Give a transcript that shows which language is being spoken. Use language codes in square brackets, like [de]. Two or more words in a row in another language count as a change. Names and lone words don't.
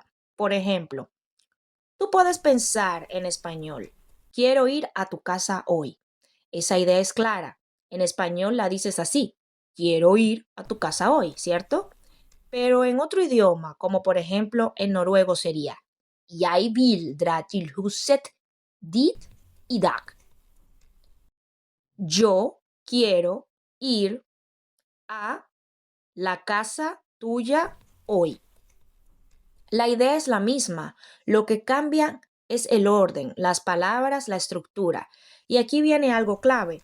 [es] Por ejemplo, tú puedes pensar en español, quiero ir a tu casa hoy. Esa idea es clara. En español la dices así, quiero ir a tu casa hoy, ¿cierto? Pero en otro idioma, como por ejemplo en noruego sería, [no] jeg vil dra til huset dit i dag. [es] Yo quiero ir a la casa tuya hoy. La idea es la misma, lo que cambia es el orden, las palabras, la estructura. Y aquí viene algo clave.